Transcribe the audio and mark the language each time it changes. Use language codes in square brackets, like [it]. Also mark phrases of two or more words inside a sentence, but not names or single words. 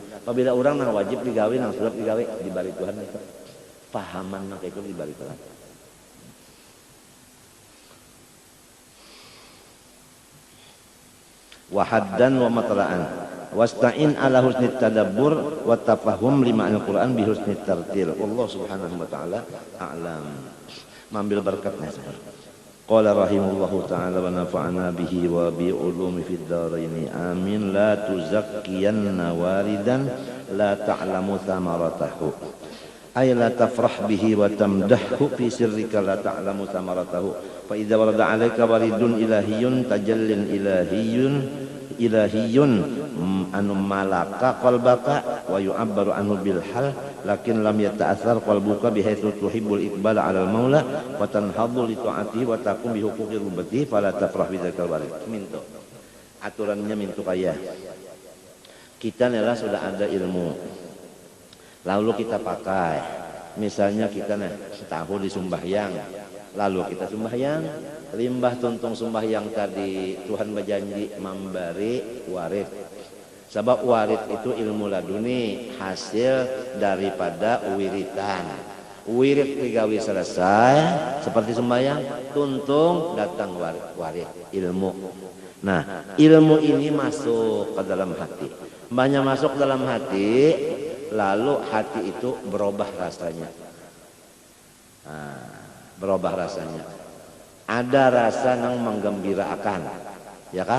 [bjn] Apabila orang nang wajib digawe nang sunat digawe dibari Tuhan itu pahaman maka itu dibari Tuhan. [ar] وحدّا ومطلعا واستعن على حسن التدبّر والتفهّم لما القرآن بحسن الترتيل. الله سبحانه وتعالى أعلم. [bjn] Mambil berkatnya sebentar. [ar] قال رحمه الله تعالى ونفعنا به وبعلومه في الدارين آمين. لا تزكّينّ واردا لا تعلم ثمرته أي لا تفرح به وتمدحه في سرّك لا تعلم ثمرته فإذا ورد عليك وارد إلهيّ تجلّ إلهيّ أنو ملك قلبك ويعبّر عنه بالحال لكن لم يتأثّر قلبك بحيث تحبّ الإقبال على المولى وتنهض لطاعته وتقوم بحقوق الربوبيّة فلا تفرح بذلك الوارد. [id] Mintu aturannya mintu kaya kita adalah sudah ada ilmu lalu kita pakai, misalnya kita tahu di sembahyang lalu kita sembahyang limbah tuntung sembahyang tadi Tuhan berjanji memberi warid. Sebab warid itu ilmu laduni hasil daripada wiritan. Wirid digawe selesai seperti sembahyang tuntung datang warid ilmu. Nah ilmu ini masuk ke dalam hati. Banyak masuk dalam hati lalu hati itu berubah rasanya. Berubah rasanya. Ada rasa yang menggembirakan, ya kah?